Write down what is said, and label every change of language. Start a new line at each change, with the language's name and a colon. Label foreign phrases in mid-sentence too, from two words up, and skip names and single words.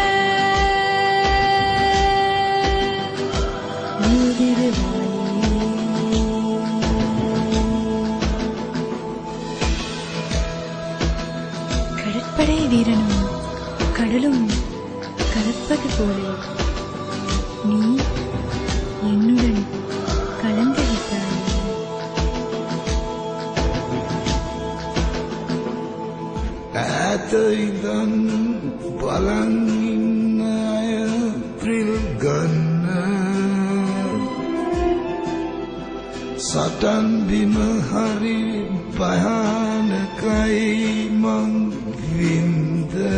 Tamil: கடற்படை வீரனும் கடலும் கலப்பது போலே நீ என்னுடன் கலந்து விட்டாய்
Sinhala: ඈත ඉඳන් බලන් ඉන්න අය ත්‍රිල් ගන්න සටන් බිම හරි භයානකයි මං වින්ද